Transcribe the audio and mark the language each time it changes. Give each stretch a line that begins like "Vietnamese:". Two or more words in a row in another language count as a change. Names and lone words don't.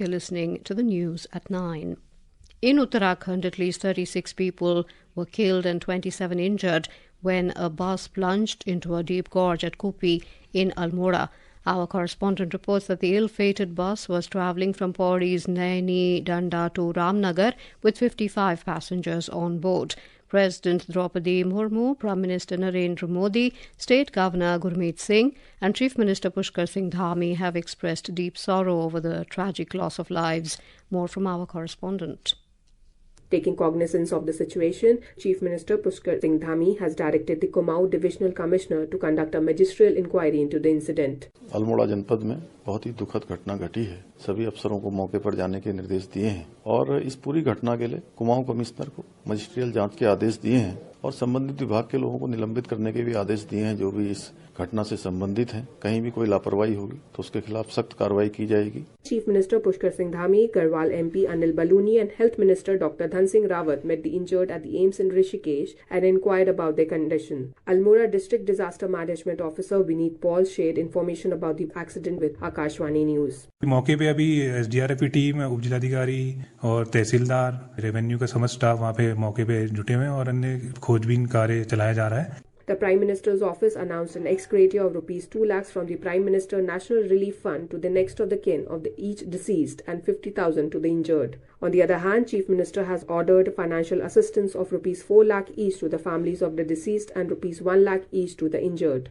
English: You're listening to the news at 9. In Uttarakhand, at least 36 people were killed and 27 injured when a bus plunged into a deep gorge at Kupi in Almora. Our correspondent reports that the ill-fated bus was travelling from Pauri's Naini Danda to Ramnagar with 55 passengers on board. President Draupadi Murmu, Prime Minister Narendra Modi, State Governor Gurmeet Singh and Chief Minister Pushkar Singh Dhami have expressed deep sorrow over the tragic loss of lives. More from our correspondent. Taking cognizance of the situation, Chief Minister Pushkar Singh Dhami has directed the Kumaon Divisional Commissioner to conduct a magisterial inquiry into the incident.
Hindi: अल्मोड़ा जनपद में बहुत ही दुखद घटना घटी है। सभी अफसरों को मौके पर जाने के निर्देश दिए हैं और इस पूरी घटना के लिए कुमाऊं कमिश्नर को मजिस्ट्रियल जांच के आदेश दिए हैं और संबंधित विभाग के लोगों को निलंबित करने के भी आदेश दिए हैं जो भी इस घटना से संबंधित हैं। कहीं भी कोई लापरवाही होगी तो उसके खिलाफ सख्त कार्रवाई की जाएगी।
English: Chief Minister Pushkar Singh Dhami, Garhwal MP Anil Baluni and Health Minister Dr. Dhan Singh Rawat met the injured at the AIIMS in Rishikesh and inquired about their condition. Almora District Disaster Management Officer Vineet Paul shared information about the accident with Akashvani News.
Hindi: मौके पे अभी SDRF की टीम, उपजिलाधिकारी और तहसीलदार, रेवेन्यू का समस्त स्टाफ वहाँ पे मौके पे जुटे हुए हैं और अन्य खोजबीन कार्य चलाया जा रहा है।
English: The Prime Minister's office announced an ex gratia of rupees 2 lakhs from the Prime Minister National Relief Fund to the next of the kin of each deceased and 50,000 to the injured. On the other hand, Chief Minister has ordered financial assistance of rupees 4 lakh each to the families of the deceased and rupees 1 lakh each to the injured.